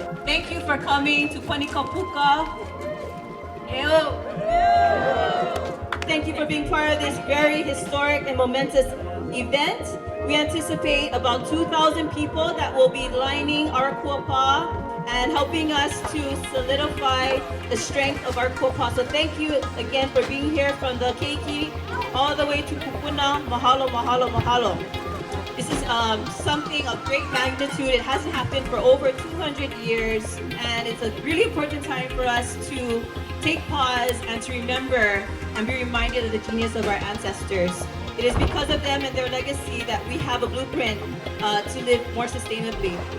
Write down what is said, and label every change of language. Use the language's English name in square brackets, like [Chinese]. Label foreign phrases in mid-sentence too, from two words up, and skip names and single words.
[English] Thank you for coming to Panikapuka. Thank you for being part of this very historic and momentous event. We anticipate about 2,000 people that will be lining our kuapa and helping us to solidify the strength of our kuapa. So thank you again for being here from the keiki all the way to Kupuna. [Hawaiian] Mahalo, mahalo, mahalo. [English] This is something of great magnitude. It hasn't happened for over 200 years, and it's a really important time for us to take pause and to remember and be reminded of the genius of our ancestors. It is because of them and their legacy that we have a blueprint to live more sustainably.